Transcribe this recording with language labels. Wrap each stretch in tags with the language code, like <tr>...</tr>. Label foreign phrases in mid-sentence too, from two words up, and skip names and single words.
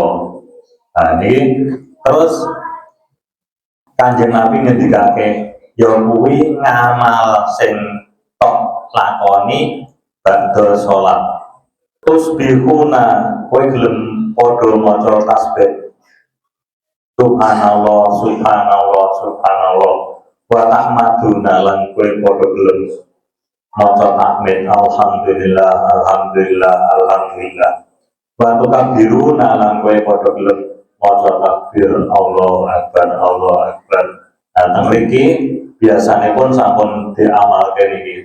<jv>Nah niki terus Kanjeng Nabi ngendikake ya kuwi ngamal sing tok lakoni badha salat. Terus bihuna kowe gelem padha maca tasbih.</jv> <ar>سبحان الله، سبحان الله، سبحان الله. وتحمدون</ar> <jv>lan kowe padha gelem maca tahmid</jv> <ar>الحمد لله، الحمد لله، الحمد لله. وتكبرون</ar> <jv>lan kowe padha gelem maca takbir</jv> <ar>الله أكبر، الله أكبر.</ar> <jv>Nah, teng mriki biasanipun sampun diamalke niki.</jv>